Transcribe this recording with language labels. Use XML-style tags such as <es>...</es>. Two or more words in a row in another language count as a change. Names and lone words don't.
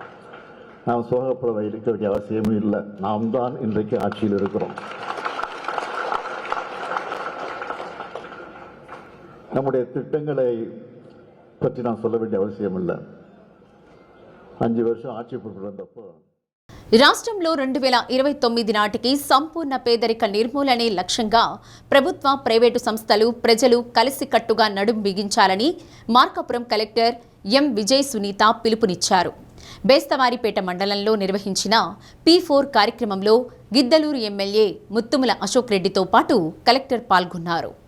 <ta>நாம் சோகப்பட இருக்க வேண்டிய அவசியமும் இல்லை. நாம் தான் இன்றைக்கு ஆட்சியில் இருக்கிறோம். நம்முடைய திட்டங்களை பற்றி நான் சொல்ல வேண்டிய அவசியம் இல்லை. 5 வருஷம் ஆட்சி பொறுப்பிருந்தப்போ</ta> <te>రాష్ట్రంలో 2029 నాటికి సంపూర్ణ పేదరిక నిర్మూలనే లక్ష్యంగా ప్రభుత్వ ప్రైవేటు సంస్థలు ప్రజలు కలిసికట్టుగా నడుం బిగించాలని మార్కాపురం కలెక్టర్ ఎం విజయ్ సునీత పిలుపునిచ్చారు. బేస్తవారిపేట మండలంలో నిర్వహించిన P4 కార్యక్రమంలో గిద్దలూరు ఎమ్మెల్యే ముత్తుముల అశోక్ రెడ్డితో పాటు కలెక్టర్ పాల్గొన్నారు.</te>